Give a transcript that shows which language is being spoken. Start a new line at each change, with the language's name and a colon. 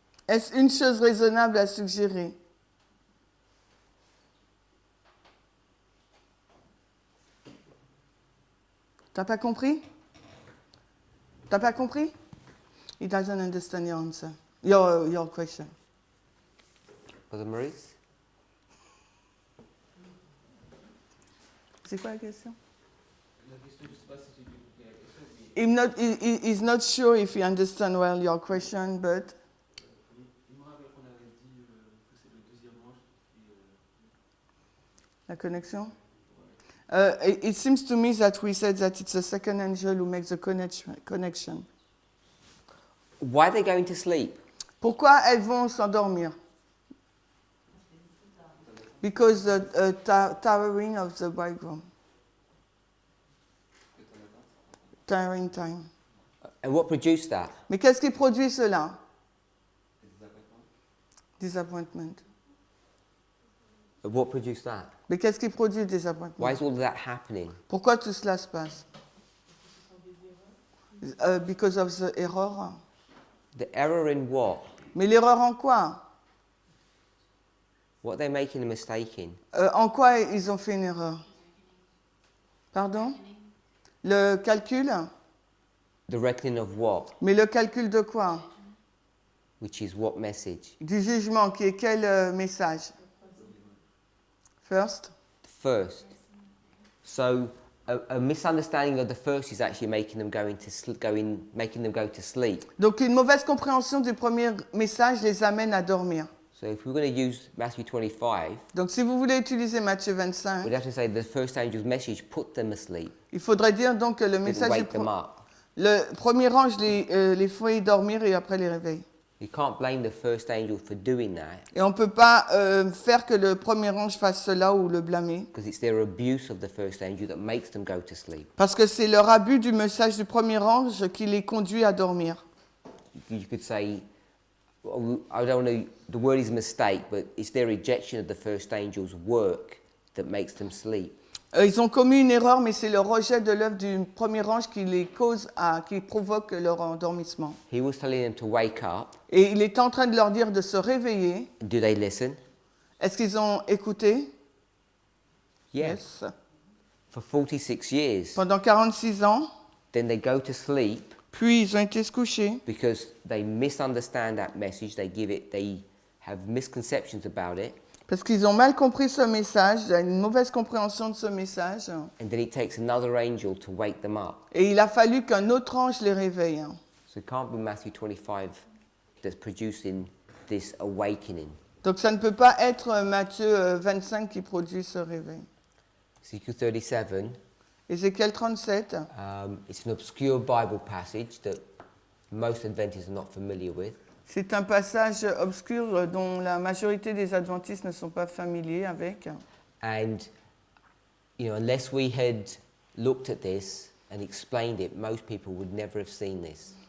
French: Est-ce une chose raisonnable à suggérer? T'as pas compris? T'as pas compris?
English: He doesn't understand your answer. Your question. Brother Maurice?
French: C'est quoi la question? La question, je ne sais pas si j'ai bien compris la question, mais
English: He's not sure if he understands well your question, but
French: il me rappelle qu'on avait dit que c'est le deuxième ange qui la connexion?
English: It seems to me that we said that it's the second angel who makes the connection. Why are they going to sleep?
French: Pourquoi elles vont s'endormir?
English: Because the tiring of the bridegroom. Tiring time. And what produced that?
French: Mais qu'est-ce qui produit cela?
English: Disappointment. What produced that?
French: Mais qu'est-ce qui produit disappointment?
English: Why is all of that happening?
French: Pourquoi tout cela se passe?
English: Because of the error. The error in what?
French: Mais l'erreur en quoi?
English: What are they making a mistake in?
French: En quoi ils ont fait une erreur? Pardon? Le calcul?
English: The reckoning of what?
French: Mais le calcul de quoi?
English: Which is what message?
French: Du jugement, qui est quel message?
English: First? First. So a misunderstanding of the first is actually making them making them go to sleep.
French: Donc une mauvaise compréhension du premier message les amène à dormir.
English: So if we're going to use Matthew 25,
French: Donc si vous voulez utiliser Matthieu
English: we'd
French: 25,
English: have to say the first angel's message put them asleep.
French: il faudrait dire donc que le
English: Didn't
French: message
English: wake them up.
French: le premier ange les fait dormir et après les réveille.
English: You can't blame the first angel for doing that
French: Et on ne peut pas faire que le premier ange fasse cela ou le blâmer.
English: because it's their abuse of the first angel that makes them go to sleep.
French: Parce que c'est leur abus du message du premier ange qui les conduit à dormir.
English: You could say, I don't know, the word is mistake, but it's their rejection of the first angel's work that makes them sleep.
French: Ils ont commis une erreur, mais c'est le rejet de l'œuvre du premier ange qui les cause qui provoque leur endormissement.
English: He was telling them to wake up.
French: Et il est en train de leur dire de se réveiller.
English: Do they listen?
French: Est-ce qu'ils ont écouté?
English: Yes. For 46 years.
French: Pendant 46 ans,
English: Then they go to sleep
French: puis ils ont été se coucher
English: because they misunderstand that message. They have misconceptions about it.
French: parce qu'ils ont mal compris ce message, il y a une mauvaise compréhension de ce message.
English: And then it takes another angel to wake them up.
French: Et il a fallu qu'un autre ange les réveille.
English: So it can't be Matthew 25 that's producing this awakening.
French: Donc ça ne peut pas être Matthieu 25 qui produit ce réveil.
English: Ezekiel 37,
French: Ézéchiel 37,
English: it's an obscure Bible passage that most Adventists are not familiar with.
French: c'est un passage obscur dont la majorité des adventistes ne sont pas familiers avec.
English: And, unless we had looked at this and explained it, most people would never have seen this.